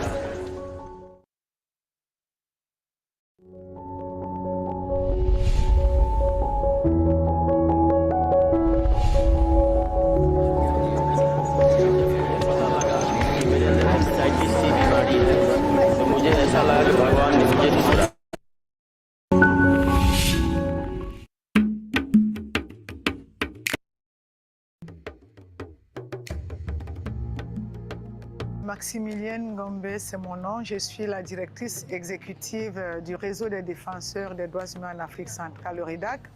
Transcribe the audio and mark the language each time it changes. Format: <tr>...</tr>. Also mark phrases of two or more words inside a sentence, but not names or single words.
<hi>पता लगा कि मेरे अंदर एंजाइटी सी बीमारी है, तो मुझे ऐसा लगा कि भगवान ने मुझे छोड़ा।</hi> <fr>Maximilienne Gombe, c'est mon nom. Je suis la directrice exécutive du réseau des défenseurs des droits humains en Afrique centrale, le RIDAC.</fr>